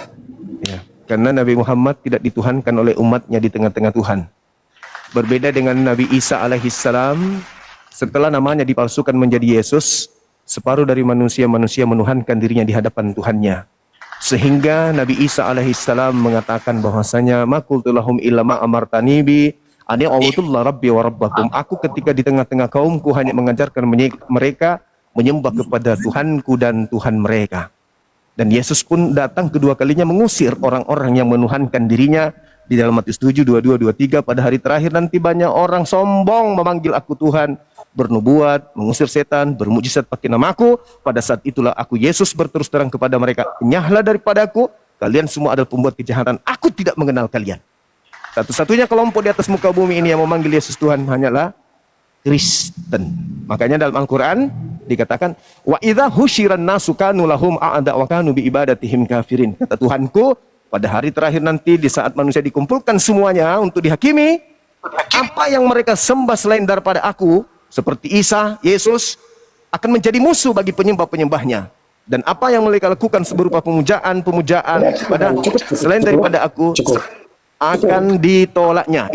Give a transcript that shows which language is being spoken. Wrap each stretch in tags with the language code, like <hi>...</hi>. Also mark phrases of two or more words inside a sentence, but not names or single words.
<id>Ya, karena Nabi Muhammad tidak dituhankan oleh umatnya di tengah-tengah Tuhan. Berbeda dengan Nabi Isa alaihissalam, setelah namanya dipalsukan menjadi Yesus, separuh dari manusia menuhankan dirinya di hadapan Tuhannya. Sehingga Nabi Isa alaihissalam mengatakan bahwasanya</id> <ar>ما قلت لهم إلا ما أمرتني به أن اعبدوا الله ربي وربكم.</ar> <id>Aku ketika di tengah-tengah kaumku hanya mengajarkan mereka menyembah kepada Tuhanku dan Tuhan mereka. Dan Yesus pun datang kedua kalinya mengusir orang-orang yang menuhankan dirinya. Di dalam Matius 7, 22, 23, pada hari terakhir nanti banyak orang sombong memanggil aku Tuhan, bernubuat, mengusir setan, bermujizat pakai namaku. Pada saat itulah aku Yesus berterus terang kepada mereka, enyahlah daripadaku, kalian semua adalah pembuat kejahatan, aku tidak mengenal kalian. Satu-satunya kelompok di atas muka bumi ini yang memanggil Yesus Tuhan hanyalah Kristen. Makanya dalam Al-Quran dikatakan,</id> <ar>وإذا حشر الناس كانوا لهم أعداء وكانوا بعبادتهم كافرين.</ar> <id>Kata Tuhanku, pada hari terakhir nanti di saat manusia dikumpulkan semuanya untuk dihakimi, apa yang mereka sembah selain daripada aku, seperti Isa, Yesus, akan menjadi musuh bagi penyembah-penyembahnya. Dan apa yang mereka lakukan berupa pemujaan pada selain daripada aku akan ditolaknya.</id>